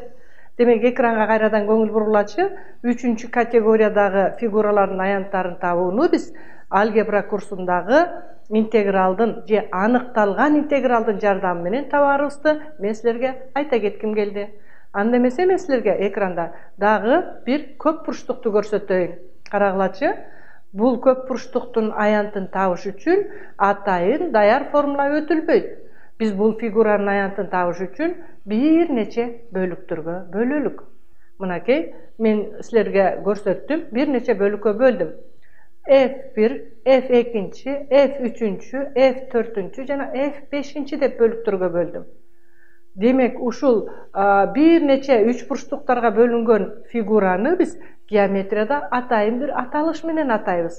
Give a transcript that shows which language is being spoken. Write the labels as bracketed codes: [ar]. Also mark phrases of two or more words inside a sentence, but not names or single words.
[ky] Демек экранга кайрадан көңүл бурулачы, 3-чү категориядагы фигуралардын аянттарын табууну биз алгебра курсундагы интегралдын же анықталған интегралдын жардамы менен табаарыбызды мен силерге айта кетким келди. Анда эмесе мен силерге экранда дагы бир көп бурчтукту көрсөтөйүн. Карагылачы, бул көп бурчтуктун аянтын табыш үчүн атайын даяр формула өтүлбөйт. Биз бул фигуранын аянтын табыш үчүн бир нече бөлүктөргө бөлөлүк. Мынакей мен силерге көрсөттүм, бир нече бөлүккө бөлдүм. F1, F2, F3, F4 жана F5 деп бөлүктөргө бөлдүм. Демек, ушул бир нече үч бурчтуктарга бөлүнгөн фигураны биз геометрияда атайын бир аталыш менен атайбыз.